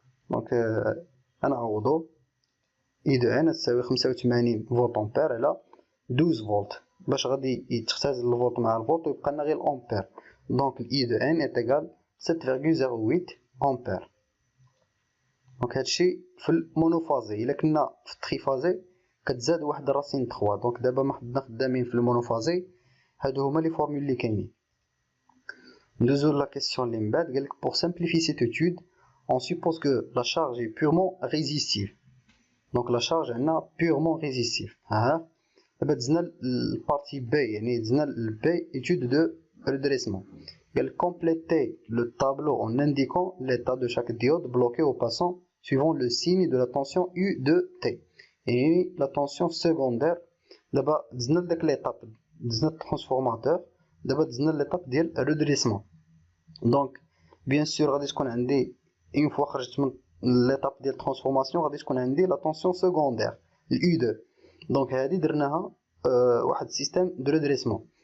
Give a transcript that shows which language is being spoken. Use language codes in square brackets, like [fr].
[ar] دونك غنعوضو اي 2 ان تساوي 85 فولت امبير على 12 فولت، باش غادي تختزل الفولت مع الفولت ويبقى لنا غير الامبير. دونك اي 2 ان ايتيغال 7.08 امبير. دونك هادشي في المونوفازي. الا كنا في التريفازي كتزاد واحد راسين 3. دونك دابا ما حنا خدامين في المونوفازي، هادو هما لي فورمول اللي كاينين. ندوزو لا كيسيون اللي من بعد قالك [fr] pour simplifier cette étude on suppose que la charge est purement résistive. [ar] دونك لا شارج عندنا [fr] purement résistive. [ar] ها دابا دزنا البارتي بي، يعني دزنا البي [fr] étude de redressement. [ar] قالك [fr] compléter le tableau en indiquant l'état de chaque diode bloqué au passant suivant le signe de la tension U de T. [ar] يعني [fr] la tension secondaire. [ar] دابا دزنا لداك ليطاب، دزنا الترانسفورماتور، دابا دزنا ليطاب ديال الريدريسمون. دونك بيان سور غادي تكون عندي اون فوا خرجت من ليطاب ديال الترانسفورماسيون غادي تكون عندي لا طونسيون سكوندير اليو 2. دونك هادي درناها واحد سيستيم دو ريدريسمون.